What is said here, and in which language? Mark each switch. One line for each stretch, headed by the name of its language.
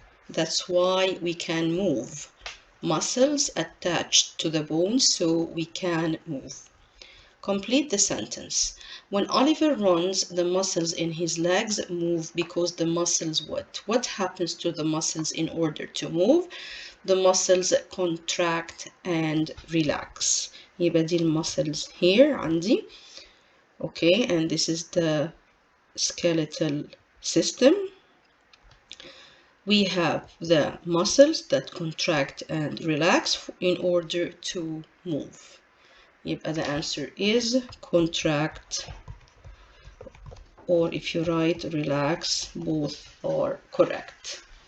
English: That's why we can move. Muscles attached to the bones so we can move. Complete the sentence. When Oliver runs, the muscles in his legs move because the muscles what? What happens to the muscles in order to move? The muscles contract and relax.
Arabic: يبقى دي
English: muscles here
Arabic: عندي.
English: Okay, and this is the skeletal system. We have the muscles that contract and relax in order to move.
Arabic: يبقى
English: the answer is contract, or if you write relax, both are correct.